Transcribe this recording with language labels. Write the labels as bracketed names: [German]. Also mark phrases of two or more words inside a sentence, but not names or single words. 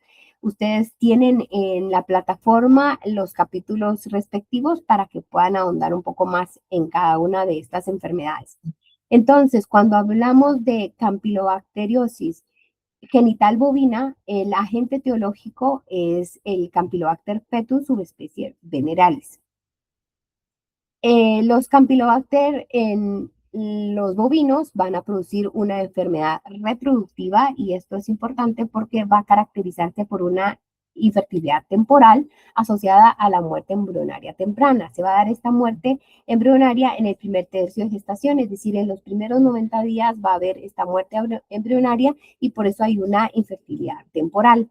[Spanish] Ustedes tienen en la plataforma los capítulos respectivos para que puedan ahondar un poco más en cada una de estas enfermedades. Entonces, cuando hablamos de campylobacteriosis genital bovina, el agente etiológico es el Campylobacter fetus, subespecie veneralis. Los Campylobacter en los bovinos van a producir una enfermedad reproductiva y esto es importante porque va a caracterizarse por una infertilidad temporal asociada a la muerte embrionaria temprana. Se va a dar esta muerte embrionaria en el primer tercio de gestación, es decir, en los primeros 90 días va a haber esta muerte embrionaria y por eso hay una infertilidad temporal.